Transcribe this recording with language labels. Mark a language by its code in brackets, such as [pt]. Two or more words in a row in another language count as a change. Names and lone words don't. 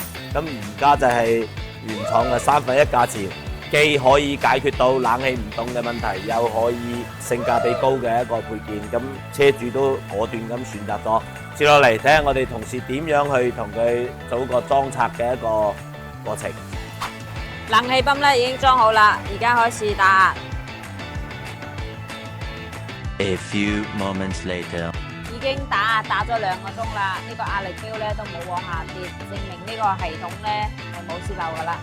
[yue] 咁而家就係原廠嘅1/3價錢，既可以解決到冷氣唔凍嘅問題，又可以性價比高嘅一個配件。咁車主都果斷咁選擇咗。接落嚟睇下我哋同事點樣去同佢做個裝拆嘅一個過程。冷氣泵咧已經裝好啦，而家開始打壓。 [en] A few moments later， [yue] 已經打咗2個鐘啦，呢個壓力標咧都冇往下跌，證明呢個系統咧係冇泄漏噶啦。